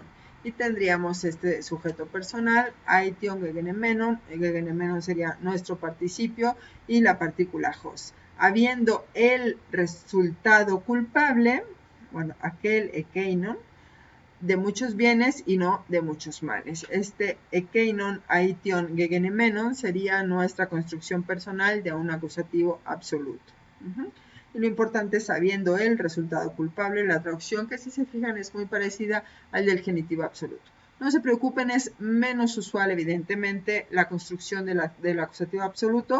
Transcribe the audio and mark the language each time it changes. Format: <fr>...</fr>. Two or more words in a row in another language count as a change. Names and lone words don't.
<es>Y tendríamos este sujeto personal,</es> <el>αἴτιον, γεγενημένον.</el> <es>Gegenemenon sería nuestro participio y la partícula hos. Habiendo el resultado culpable, bueno, aquel ekeinon, de muchos bienes y no de muchos males. Este</es> <el>ἐκεῖνον, αἴτιον, γεγενημένον</el> <es>sería nuestra construcción personal de un acusativo absoluto. Y lo importante es sabiendo el resultado culpable, la traducción, que si se fijan es muy parecida al del genitivo absoluto. No se preocupen, es menos usual evidentemente la construcción del acusativo absoluto.</es>